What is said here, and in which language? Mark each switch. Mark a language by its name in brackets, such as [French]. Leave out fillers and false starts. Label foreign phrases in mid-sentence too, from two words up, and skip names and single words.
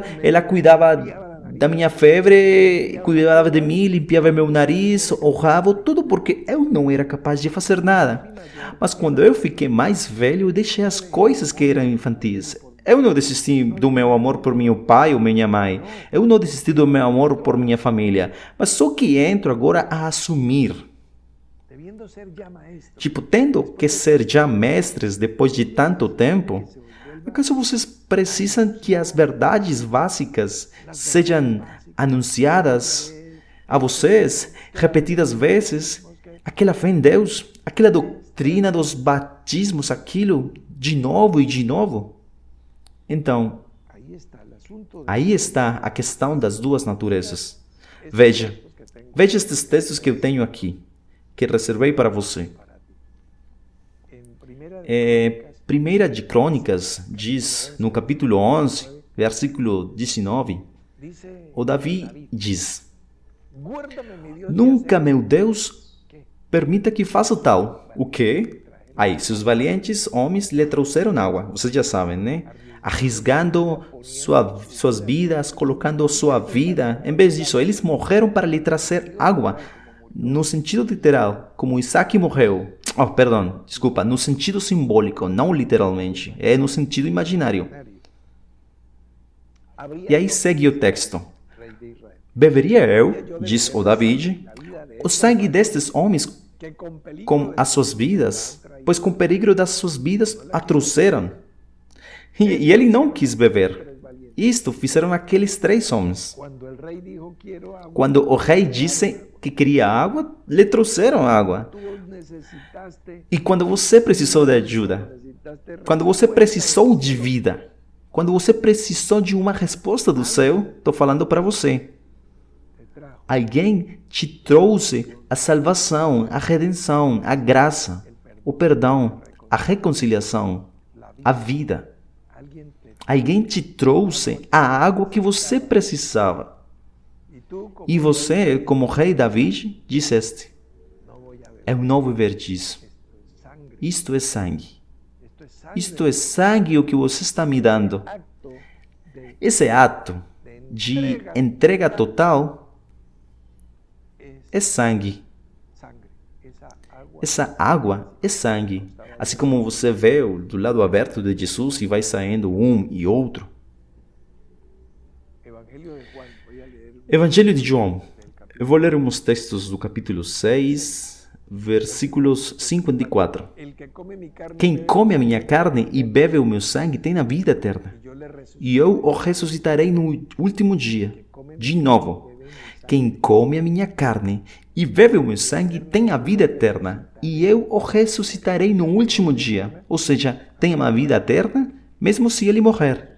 [Portuguese] Ela cuidava da minha febre, cuidava de mim, limpiava meu nariz, o rabo, tudo porque eu não era capaz de fazer nada. Mas quando eu fiquei mais velho, eu deixei as coisas que eram infantis. Eu não desisti do meu amor por meu pai ou minha mãe. Eu não desisti do meu amor por minha família. Mas só que entro agora a assumir. [Spanish] queriendo ser ya maestro, [Portuguese] Tipo, tendo que ser já mestres depois de tanto tempo, acaso vocês precisam que as verdades básicas sejam anunciadas a vocês repetidas vezes? Aquela fé em Deus, aquela doutrina dos batismos, aquilo de novo e de novo? Então, [Spanish] ahí está el asunto de [Portuguese] aí está a questão das duas naturezas. Veja estes textos que eu tenho aqui, que reservei para você. [Spanish] en primera [Portuguese] Primeira de Crônicas diz, no capítulo 11, versículo 19, [Spanish] dice, [Portuguese] o Davi diz: [Spanish] guárdame mi Dios, [Portuguese] Nunca, meu Deus, permita que faça tal. O quê? Aí, seus valientes homens lhe trouxeram água. Vocês já sabem, né? Arriscando suas vidas, colocando sua vida. Em vez disso, eles morreram para lhe trazer água. No sentido literal, como Isaac morreu. Oh, perdão, desculpa. No sentido simbólico, não literalmente. É no sentido imaginário. E aí segue o texto. [Spanish] rey de Israel, [Portuguese] Beberia eu, diz o David, o sangue destes homens [Spanish] que con peligro [Portuguese] com as suas vidas, pois com perigo das suas vidas a trouxeram. E ele não quis beber. Isto fizeram aqueles 3 homens. [Spanish] cuando el rey dijo quiero agua, [Portuguese] Quando o rei disse que queria água, lhe trouxeram água. [Spanish] tú necesitaste [Portuguese] E quando você precisou de ajuda, quando você precisou de vida, quando você precisou de uma resposta do céu, estou falando para você. [Spanish] te trajo [Portuguese] Alguém te trouxe a salvação, a redenção, a graça, o perdão, a reconciliação, a vida. [Spanish] alguien te [Portuguese] Alguém te trouxe a água que você precisava. [Spanish] y tú como [Portuguese] E você, como rei David, disseste: [Spanish] no voy a ver [Portuguese] Eu não vou ver disso. [Spanish] sangre, [Portuguese] Isto é sangue. [Spanish] esto es sangre, [Portuguese] Isto é sangue o que você está me dando. [Spanish] acto de [Portuguese] Esse ato de entrega total é sangue. [Spanish] sangre, esa agua Essa água é sangue. [Portuguese] Assim como você vê do lado aberto de Jesus e vai saindo um e outro. [Spanish] Evangelio de Juan, voy a leer [Portuguese] Evangelho de João. Eu vou ler uns textos do capítulo 6, versículos 54. [Spanish] el que come mi carne [Portuguese] Quem bebe, come a minha carne e bebe o meu sangue tem a vida eterna. [Spanish] yo le resucito, [Portuguese] E eu o ressuscitarei no último dia. De novo, quem come a minha carne e bebe o meu sangue tem a vida eterna. E eu o ressuscitarei no último dia. Ou seja, tem uma vida eterna, mesmo se ele morrer.